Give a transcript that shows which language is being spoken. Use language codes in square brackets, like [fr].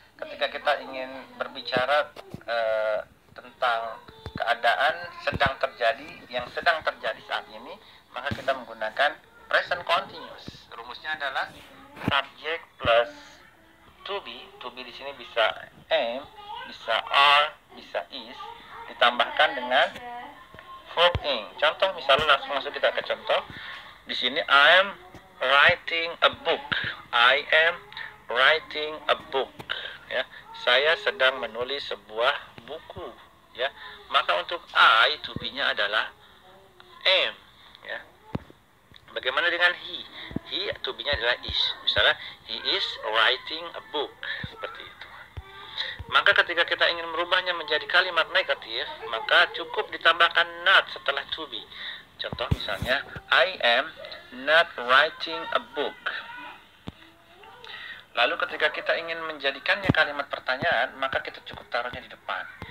[id] Ketika kita ingin berbicara tentang keadaan yang sedang terjadi saat ini, maka kita menggunakan present continuous. Rumusnya adalah subject plus to be. To be di sini bisa am, bisa are, bisa is, ditambahkan dengan verb ing. Contoh misalnya, langsung masuk kita ke contoh. Di sini [en] I am writing a book. I am writing a book, ya. [id] Saya sedang menulis sebuah buku, ya. Maka untuk I, to be-nya adalah am, ya. Bagaimana dengan he? He, to be-nya adalah is. Misalnya, [en] he is writing a book. [id] Seperti itu. Maka ketika kita ingin merubahnya menjadi kalimat negatif, maka cukup ditambahkan not setelah to be. Contoh misalnya, [en] I am not writing a book. [id] Lalu ketika kita ingin menjadikannya kalimat pertanyaan, maka kita cukup taruhnya di depan.